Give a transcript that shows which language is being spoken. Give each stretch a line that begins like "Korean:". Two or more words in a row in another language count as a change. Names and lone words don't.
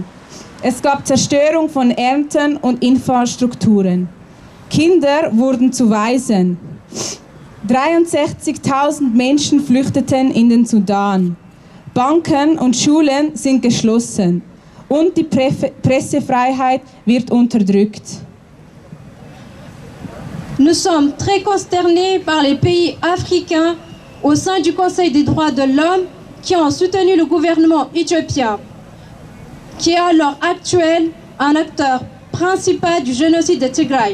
German: Es gab Zerstörung von Ernten und Infrastrukturen. Kinder wurden zu Waisen. 63.000 Menschen flüchteten in den Sudan. Banken und Schulen sind geschlossen. Und die Pressefreiheit wird unterdrückt.
French: Nous sommes très consternés par les pays africains au sein du Conseil des droits de l'homme qui ont soutenu le gouvernement éthiopien, qui est à l'heure actuelle un acteur principal du génocide de Tigray.